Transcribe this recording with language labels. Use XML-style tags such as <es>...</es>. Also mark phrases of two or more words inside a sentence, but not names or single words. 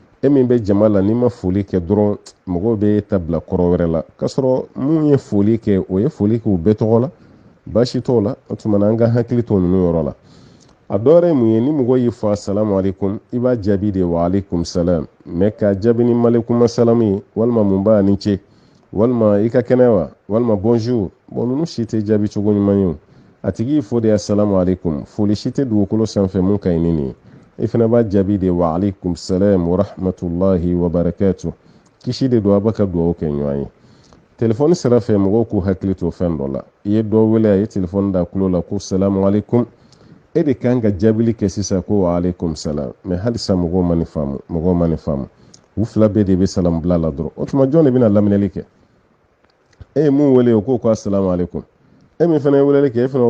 <bm>min bɛ jama la n'i ma foli kɛ dɔrɔn mɔgɔw bɛ ta bila kɔrɔ wɛrɛ la k'a sɔrɔ mun ye foli kɛ o ye foli kɛ u bɛɛ tɔgɔ la baasi t'o la o tuma na an ka hakili to ninnu yɔrɔ la a dɔ wɛrɛ ye mun ye ni mɔgɔ y'i fɔ</bm> <ar>السلام عليكم</ar> <bm>i b'a jaabi de</bm> <ar>وعليكم السلام</ar> <bm>mais ka jaabi ni</bm> <ar>عليكم السلام</ar> <bm>ye walima mun b'a ni ce walima i ka kɛnɛ wa walima</bm> <fr>bonjour bon</fr> <bm>ninnu si tɛ jaabi cogo ɲuman ye a tigi y'i fɔ de</bm> <ar>السلام عليكم</ar> <bm>foli si tɛ dugukolo sanfɛ mun ka ɲi ni nin ye i fana b'a jaabi de</bm> <ar>وعليكم السلام ورحمة الله وبركاته</ar> <bm>kisi de don a b'a ka dugawu kɛ ɲɔgɔn ye telefɔni sira fɛ mɔgɔw k'u hakili to fɛn dɔ la i ye dɔ wele a ye telefɔni da kulo la ko</bm> <ar>سلام عليكم</ar> <bm>e de kan ka jaabili kɛ sisan ko</bm> <ar>وعليكم السلام</ar> <bm>mais halisa mɔgɔw ma nin faamu u fila bɛɛ de bɛ salamu bila la dɔrɔn o tuma jɔn de bɛna laminɛli kɛ e ye mun wele o ko</bm> <ar>السلام عليكم</ar> <bm>e min fana ye weleli kɛ e fana</bm>